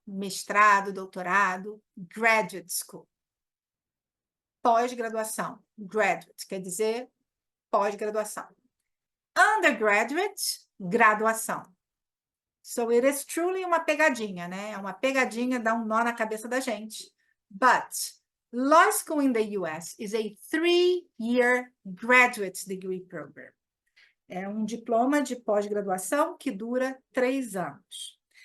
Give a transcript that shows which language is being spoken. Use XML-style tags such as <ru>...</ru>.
<pt>Mestrado, doutorado,</pt> <en>graduate school.</en> <pt>Pós-graduação, graduate, quer dizer pós-graduação.</pt> <en>Undergraduate, graduação. So it is truly</en> <pt>uma pegadinha, né? É uma pegadinha, dá nó na cabeça da gente.</pt> <en>But law school in the US is a 3-year graduate degree program.</en> <pt>É diploma de pós-graduação que dura 3 anos.</pt>